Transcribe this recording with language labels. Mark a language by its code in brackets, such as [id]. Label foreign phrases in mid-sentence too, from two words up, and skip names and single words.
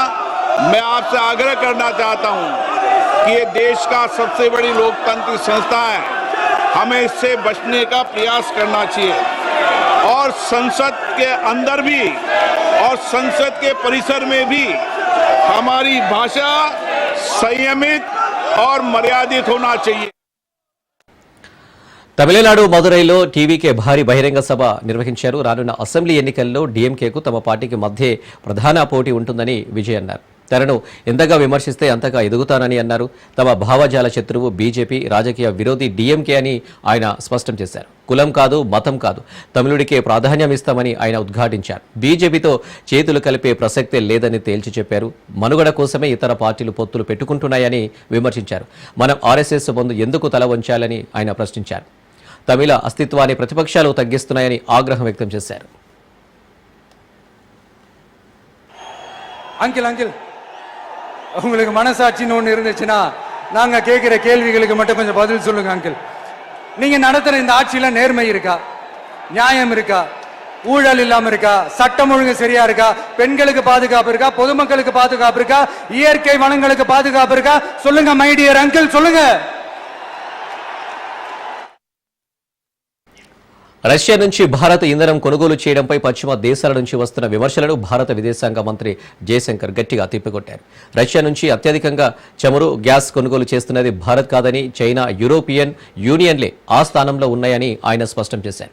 [hi] मैं आपसे आग्रह करना चाहता हूं कि ये देश का सबसे बड़ी लोकतांत्रिक संस्था है, हमें इससे बचने का प्रयास करना चाहिए। और संसद के अंदर भी और संसद के परिसर में भी हमारी भाषा संयमित और मर्यादित होना चाहिए। [te] తమిళనాడు మదురైలో టీవీకే భారీ బహిరంగ సభ నిర్వహించారు. రానున్న అసెంబ్లీ ఎన్నికల్లో డీఎంకేకు తమ పార్టీకి మధ్య ప్రధాన పోటీ ఉంటుందని విజయ్ అన్నారు. తనను ఎంతగా విమర్శిస్తే అంతగా ఎదుగుతానని అన్నారు. తమ భావజాల శత్రువు బీజేపీ, రాజకీయ విరోధి డీఎంకే అని ఆయన స్పష్టం చేశారు. కులం కాదు, మతం కాదు, తమిళుడికే ప్రాధాన్యం ఇస్తామని ఆయన ఉద్ఘాటించారు. బీజేపీతో చేతులు కలిపే ప్రసక్తే లేదని తేల్చి చెప్పారు. మనుగడ కోసమే ఇతర పార్టీలు పొత్తులు పెట్టుకుంటున్నాయని విమర్శించారు. మనం ఆర్ఎస్ఎస్ ముందు ఎందుకు తల వంచాలని ఆయన ప్రశ్నించారు. తమిళ అస్తిత్వాన్ని ప్రతిపక్షాలు తగ్గిస్తున్నాయని ఆగ్రహం వ్యక్తం చేశారు. [ta] அங்கிள் உங்களுக்கு மனசாட்சின்னு ஒன்று இருந்துச்சுன்னா நாங்கள் கேட்குற கேள்விகளுக்கு மட்டும் கொஞ்சம் பதில் சொல்லுங்க அங்கிள். நீங்கள் நடத்துகிற இந்த ஆட்சியில் நேர்மை இருக்கா, நியாயம் இருக்கா, ஊழல் இல்லாமல் இருக்கா, சட்டம் ஒழுங்கு சரியா இருக்கா, பெண்களுக்கு பாதுகாப்பு இருக்கா, பொதுமக்களுக்கு பாதுகாப்பு இருக்கா, இயற்கை வளங்களுக்கு பாதுகாப்பு இருக்கா? சொல்லுங்க [en] my dear [ta] அங்கிள், சொல்லுங்க. [te] రష్యా నుంచి భారత్ ఇంధనం కొనుగోలు చేయడంపై పశ్చిమ దేశాల నుంచి వస్తున్న విమర్శలను భారత విదేశాంగ మంత్రి జయశంకర్ గట్టిగా తిప్పికొట్టారు. రష్యా నుంచి అత్యధికంగా చమురు, గ్యాస్ కొనుగోలు చేస్తున్నది భారత్ కాదని, చైనా, యూరోపియన్ యూనియన్లే ఆ స్థానంలో ఉన్నాయని ఆయన స్పష్టం చేశారు.